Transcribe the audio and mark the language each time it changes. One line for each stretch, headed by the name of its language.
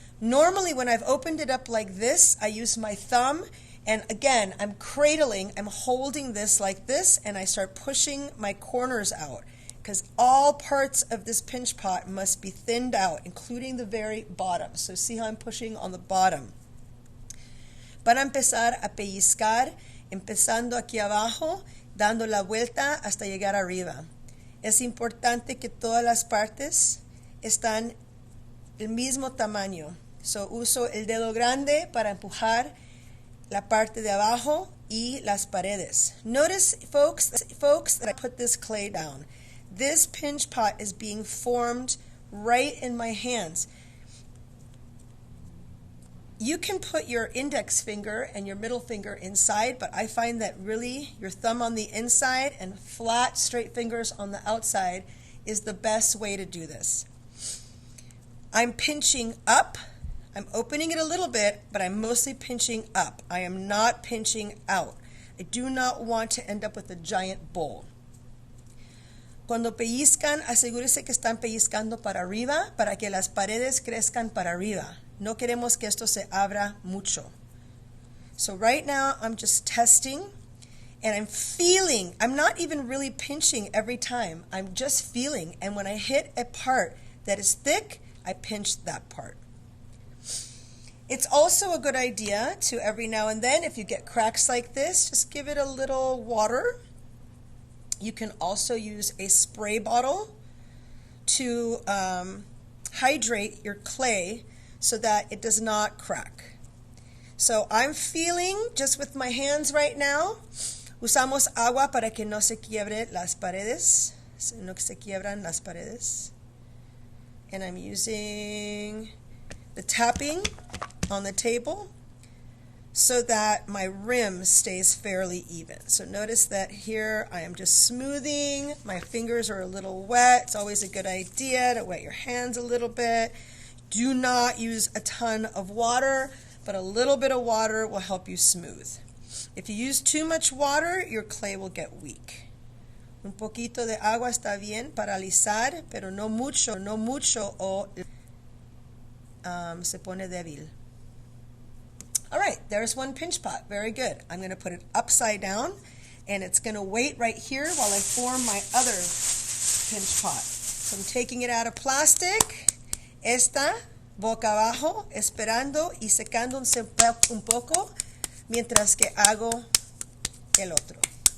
English: Normally when I've opened it up like this, I use my thumb. And again, I'm cradling, I'm holding this like this, and I start pushing my corners out. Because all parts of this pinch pot must be thinned out, including the very bottom. So see how I'm pushing on the bottom.
Spanish: Para empezar a pellizcar, empezando aquí abajo, dando la vuelta hasta llegar arriba. Es importante que todas las partes están el mismo tamaño. So uso el dedo grande para empujar la parte de abajo y las paredes.
English: Notice, folks, that I put this clay down. This pinch pot is being formed right in my hands. You can put your index finger and your middle finger inside, but I find that really your thumb on the inside and flat, straight fingers on the outside is the best way to do this. I'm pinching up. I'm opening it a little bit, but I'm mostly pinching up. I am not pinching out. I do not want to end up with a giant bowl.
Spanish: Cuando pellizcan, asegúrese que están pellizcando para arriba para que las paredes crezcan para arriba. No queremos que esto se abra mucho.
English: So right now I'm just testing and I'm feeling. I'm not even really pinching every time. I'm just feeling. And when I hit a part that is thick, I pinch that part. It's also a good idea to every now and then, if you get cracks like this, just give it a little water. You can also use a spray bottle to hydrate your clay so that it does not crack. So I'm feeling just with my hands right now.
Spanish: Usamos agua para que no se quiebre las paredes, no se quiebran las paredes.
English: And I'm using the tapping on the table so that my rim stays fairly even. So notice that here I am just smoothing. My fingers are a little wet. It's always a good idea to wet your hands a little bit. Do not use a ton of water, but a little bit of water will help you smooth. If you use too much water, your clay will get weak.
Spanish: Un poquito de agua está bien para alisar, pero no mucho o se pone débil.
English: All right, there's one pinch pot. Very good. I'm going to put it upside down, and it's going to wait right here while I form my other pinch pot. So I'm taking it out of plastic.
Spanish: Esta boca abajo, esperando y secando un poco mientras que hago el otro.